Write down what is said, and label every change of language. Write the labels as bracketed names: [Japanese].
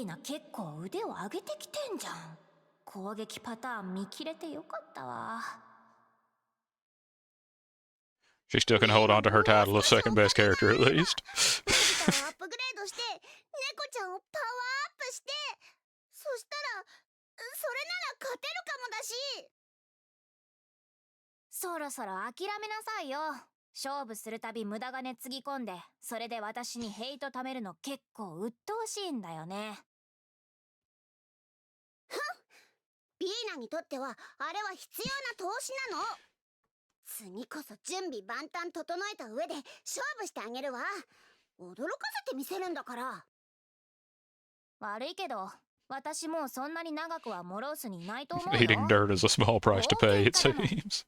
[Japanese] ふぃ、ビーナ結構腕を上げてきてんじゃん。攻撃パターン見切れてよかったわ。 [English] She still can hold on to her title of second best character at least. [Japanese] デジタルをアップグレードして猫ちゃんをパワーアップして、そしたらそれなら勝てるかもだし。そろそろ諦めなさいよ。勝負するたび無駄金つぎ込んで、それで私にヘイト貯めるの結構鬱陶しいんだよね。ふん、ビーナにとってはあれは必要な投資なの。次こそ準備万端整えた上で勝負してあげるわ。驚かせてみせるんだから。悪いけど私もうそんなに長くはモロースにいないと思うよ。 [English] Eating dirt is a small price to pay, it seems.